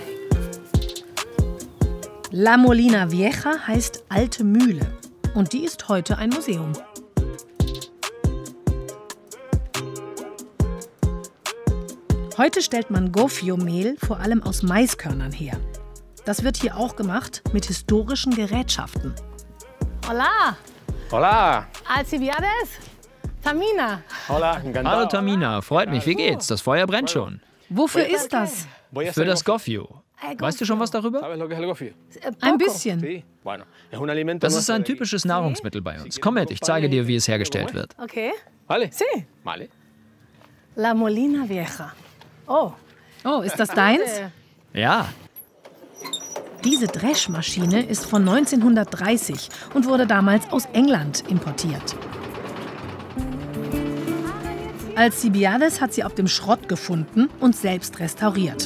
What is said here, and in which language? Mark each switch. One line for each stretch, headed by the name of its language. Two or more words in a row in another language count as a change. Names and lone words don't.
German: La Molina Vieja heißt Alte Mühle. Und die ist heute ein Museum. Heute stellt man Gofio-Mehl vor allem aus Maiskörnern her. Das wird hier auch gemacht mit historischen Gerätschaften.
Spanish: Hola. Hola. Alcibiades? Tamina. Hola, encantado.
German: Hallo Tamina, freut mich. Wie geht's? Das Feuer brennt schon. Wofür ist das? Für das Gofio. Weißt du schon was darüber? Ein bisschen. Das ist ein typisches Nahrungsmittel bei uns. Komm mit, ich zeige dir, wie es hergestellt wird. Okay.
Spanish: Vale. Sí. Vale. La Molina Vieja. Oh.
German: Oh, ist das deins? Ja. Diese Dreschmaschine ist von 1930 und wurde damals aus England importiert. Alcibiades hat sie auf dem Schrott gefunden und selbst restauriert.